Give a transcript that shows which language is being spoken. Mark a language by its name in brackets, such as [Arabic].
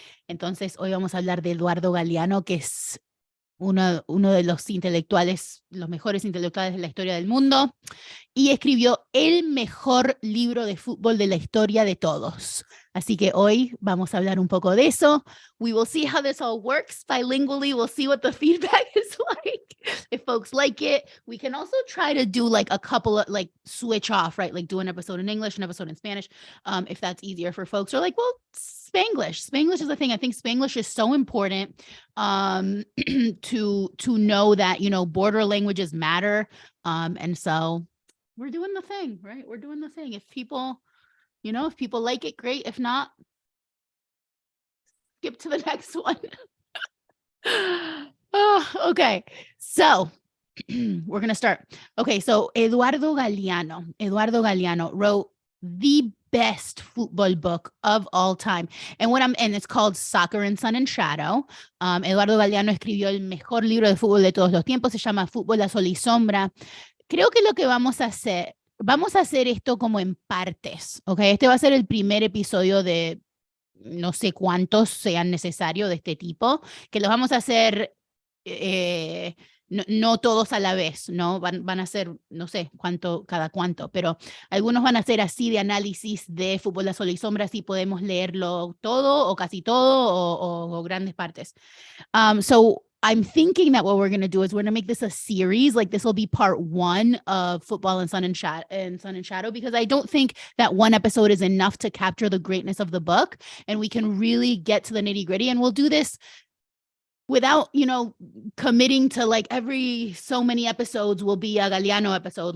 [Spanish] Entonces, hoy vamos a hablar de Eduardo Galeano, que es uno de los mejores intelectuales de la historia del mundo, y escribió el mejor libro de fútbol de la historia de todos. Así que hoy vamos a hablar un poco de eso. [English] We will see how this all works bilingually. We'll see what the feedback is like. If folks like it, we can also try to do a couple of switch off, right? Do an episode in English, an episode in Spanish, if that's easier for folks. Or Spanglish. Spanglish is the thing. I think Spanglish is so important to know that, border languages matter. And so we're doing the thing, right? We're doing the thing. If people like it, great. If not, skip to the next one. Okay. So we're going to start. Okay. So Eduardo Galeano wrote the best football book of all time. And it's called Soccer and Sun and Shadow. [Spanish] Eduardo Galeano escribió el mejor libro de fútbol de todos los tiempos. Se llama Fútbol a Sol y Sombra. Creo que lo que vamos a hacer esto como en partes, ¿ok? Este va a ser el primer episodio de no sé cuántos sean necesarios de este tipo, que los vamos a hacer no todos a la vez, ¿no? Van a ser, no sé cada cuánto, pero algunos van a ser así de análisis de Fútbol a Sol y Sombra, si podemos leerlo todo o casi todo o grandes partes. So [English] I'm thinking that what we're going to do is we're going to make this a series. Like this will be part 1 of Football and Sun and Shadow, because I don't think that one episode is enough to capture the greatness of the book. And we can really get to the nitty gritty, and we'll do this without, committing to like every so many episodes will be a Galeano episode.